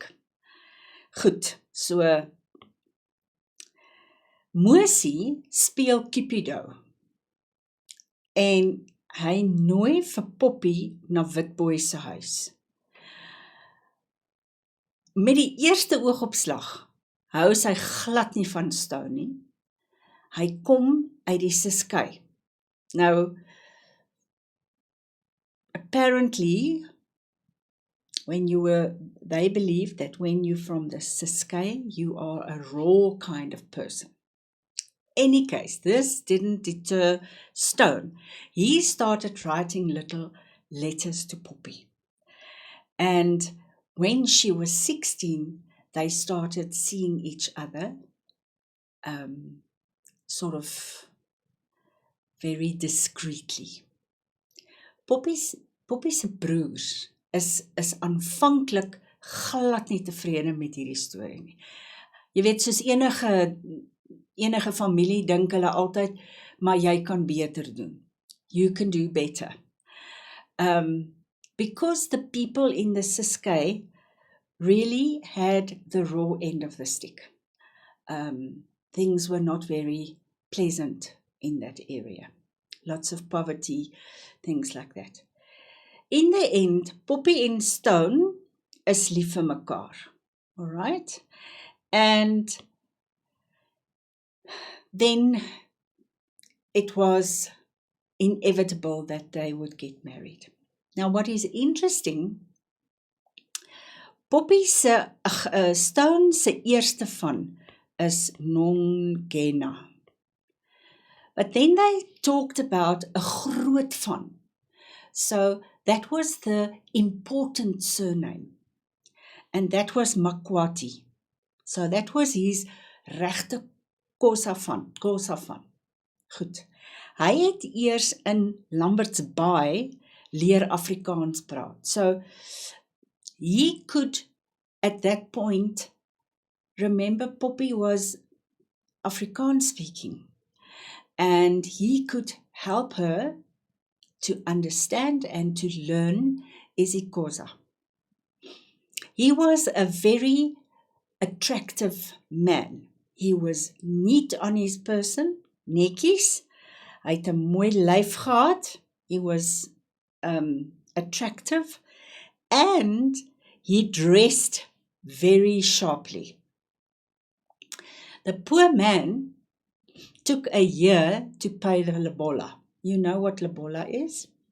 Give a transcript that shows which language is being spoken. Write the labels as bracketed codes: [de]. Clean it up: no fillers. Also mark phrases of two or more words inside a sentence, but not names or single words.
[af] Goed, so Mosie speel Cupido en hy nooi vir Poppy na Witbooi se huis. Met die eerste oogopslag hou sy glad nie van Stone nie. Hy kom uit die Ciskei. Nou, [en] apparently, they believe that when you're from the Ciskei, you are a raw kind of person. Any case, this didn't deter Stone. He started writing little letters to Poppy. And when she was 16, they started seeing each other, sort of very discreetly. [af] Poppy's broers is aanvanklik glad nie tevrede met hierdie storie nie. Jy weet, soos enige familie dink hulle altyd, maar jy kan beter doen. [en] You can do better. Because the people in the Ciskei really had the raw end of the stick. Things were not very pleasant in that area. Lots of poverty, things like that. In the end, [af] Poppy en Stone is lief vir mekaar. [en] All right? And then it was inevitable that they would get married. Now, what is interesting, [af] Stone se eerste van is Nongena. [en] But then they talked about a [af] groot van. [en] So that was the important surname. And that was Makwati. So that was his [af] regte Kosa van. Goed. Hy het eers in Lambert's Bay leer Afrikaans praat. [en] So he could, at that point, remember Poppy was Afrikaans speaking. And he could help her to understand and to learn isiXhosa. He was a very attractive man. He was neat on his person, [af] netjies. Hy het 'n mooi lyf gehad. [en] He was attractive and he dressed very sharply. The poor man took a year to pay the lobola. You know what lobola is?